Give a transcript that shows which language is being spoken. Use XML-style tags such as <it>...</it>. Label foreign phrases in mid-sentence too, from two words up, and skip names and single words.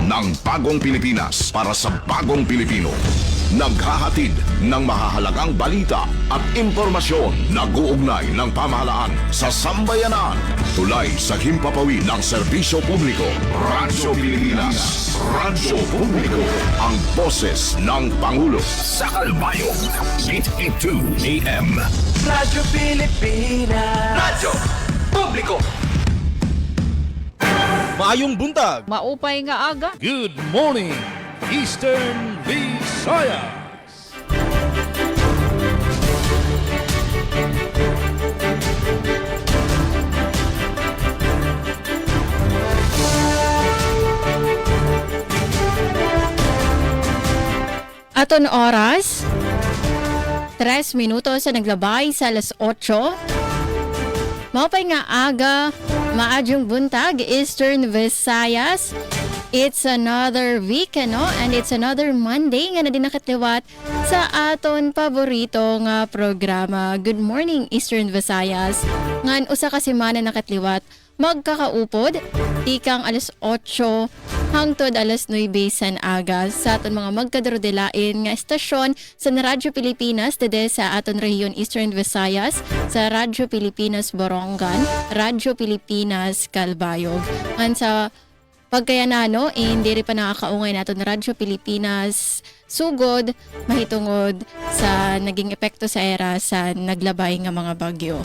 <tl>ng Bagong Pilipinas para sa Bagong Pilipino. Naghahatid ng mahahalagang balita at impormasyon na guugnay ng pamahalaan sa sambayanan. Tulay sa himpapawid ng serbisyo publiko. Radyo Pilipinas, Radyo Publiko. Ang boses ng Pangulo. Sa Kalbayog, 882 AM. Radyo Pilipinas, Radyo Publiko.</tl> <ceb>Maayong buntag.</ceb> <war>Maupay nga aga.</war> <en>Good morning, Eastern Visayas.</en> <war>Aton oras, 3 minutos sa naglabay sa alas 8. Maupay nga aga,</war> <ceb>maadyong buntag,</ceb> <war>Eastern Visayas.</war> <en>It's another week, no? And it's another Monday</en> <war>nga na din nakatliwat sa aton paborito nga programa.</war> <en>Good morning, Eastern Visayas.</en> <war>Ngan usa ka semana nakatliwat, magkakaupod, ikang alas 8 hangtod alas 9 san aga sa aton mga magkadarodelain nga estasyon sa Radyo Pilipinas dede sa aton rehiyon Eastern Visayas, sa Radyo Pilipinas Borongan, Radyo Pilipinas Calbayog. Ngan sa pagkayanano, hindi rin pa nakakaungay naton Radyo Pilipinas Sugod, mahitungod sa naging epekto sa era sa naglabay nga mga bagyo.</war>